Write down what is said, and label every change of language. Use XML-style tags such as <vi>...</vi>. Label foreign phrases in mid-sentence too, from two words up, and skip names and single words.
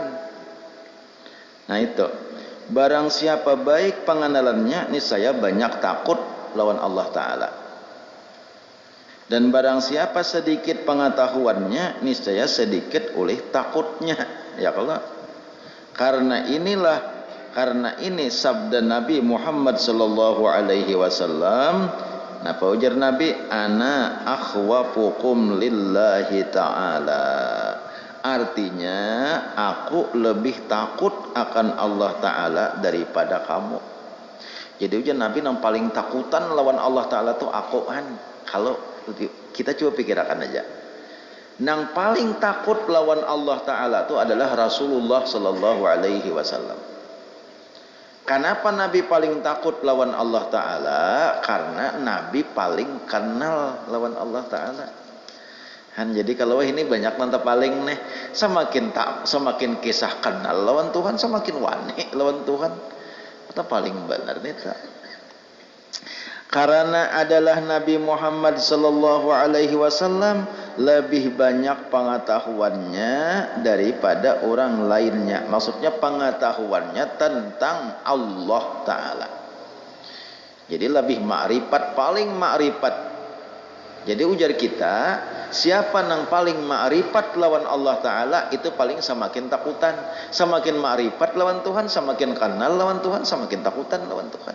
<bjn>Nah itu, barang siapa baik pengenalannya, niscaya banyak takut lawan Allah Ta'ala.</bjn> <id>Dan barang siapa sedikit pengetahuannya, niscaya sedikit oleh takutnya. Ya Allah. Karena ini sabda Nabi Muhammad</id> <ar>صلى الله عليه وسلم.</ar> <bjn>Napa ujar Nabi?</bjn> <ar>أنا أخوفكم لله تعالى.</ar> <id>Artinya aku lebih takut akan Allah Ta'ala daripada kamu.</id> <bjn>Jadi ujar Nabi yang paling takutan lawan Allah Ta'ala tuh aku kan. Kalau kita coba pikirkan aja, nang paling takut lawan Allah Ta'ala itu adalah Rasulullah</bjn> <ar>صلى الله عليه وسلم.</ar> <id>Kenapa Nabi paling takut lawan Allah Ta'ala? Karena Nabi paling kenal lawan Allah Ta'ala.</id> <bjn>Jadi kalau ini banyak nanti paling nih, semakin kisah kenal lawan Tuhan, semakin wani lawan Tuhan. Itu paling benar nih tak?</bjn> <id>Karena adalah Nabi Muhammad</id> <ar>صلى الله عليه وسلم</ar> <id>lebih banyak pengetahuannya daripada orang lainnya. Maksudnya pengetahuannya tentang Allah Ta'ala. Jadi lebih ma'rifat, paling ma'rifat. Jadi ujar kita, siapa yang paling ma'rifat lawan Allah Ta'ala, itu paling semakin takutan. Semakin ma'rifat lawan Tuhan, semakin kenal lawan Tuhan, semakin takutan lawan Tuhan.</id>